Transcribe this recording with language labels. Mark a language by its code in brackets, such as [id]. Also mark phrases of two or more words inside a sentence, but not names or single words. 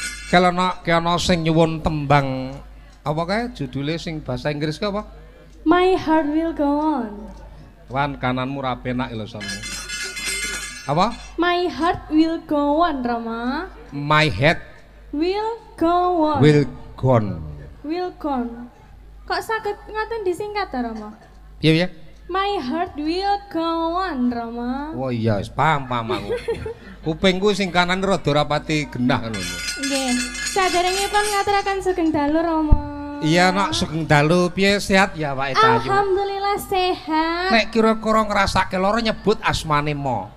[jv] Kelana sing nyuwun tembang apa kae judule sing bahasa Inggris ke apa? [en] My heart will go on. [jv] Wan kananmu ra penak lho sonmu. Apa? [en] My heart will go on, Rama. My head Will go on. will gone. Will go on. [jv] Kok saged ngoten disingkat ta, Rama? Piye ya? [en] My heart will go on, Rama. [jv] Oh iya, wis paham aku. Kupingku sing kanan rada rapati genah ngono. Nggih. Saderengipun ngaturaken sugeng dalu, Rama. Iya, nak sugeng dalu piye sehat ya Pak Etayu? Alhamdulillah sehat. Nek kira-kira ngrasake lara nyebut asmane Mo.